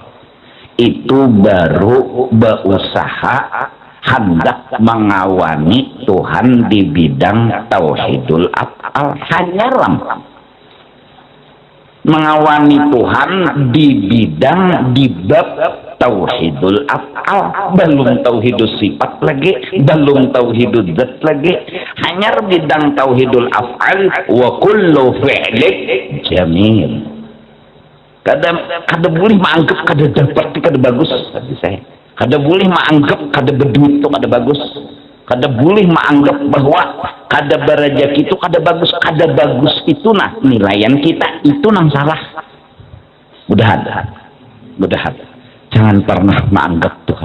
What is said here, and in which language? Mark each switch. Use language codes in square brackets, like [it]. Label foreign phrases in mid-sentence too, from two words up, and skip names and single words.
[bjn] Itu baru berusaha hendak mengawani Tuhan di bidang [ar] توحيد الأفعال. [bjn] Hanya mengawani Tuhan di bidang di bab [ar] توحيد الأفعال, [bjn] belum [ar] توحيد الصفات [bjn] lagi, belum [ar] توحيد الذات [bjn] lagi, hanya bidang [ar] توحيد الأفعال. وكل فعلك جميل. [bjn] Kada boleh menganggap kada dapat kada bagus. Kada boleh menganggap kada berduit itu kada bagus. Kada boleh menganggap bahwa kada berajak itu kada bagus. Kada bagus itu nah nilaian kita itu nang salah. Mudahan jangan pernah menganggap Tuhan.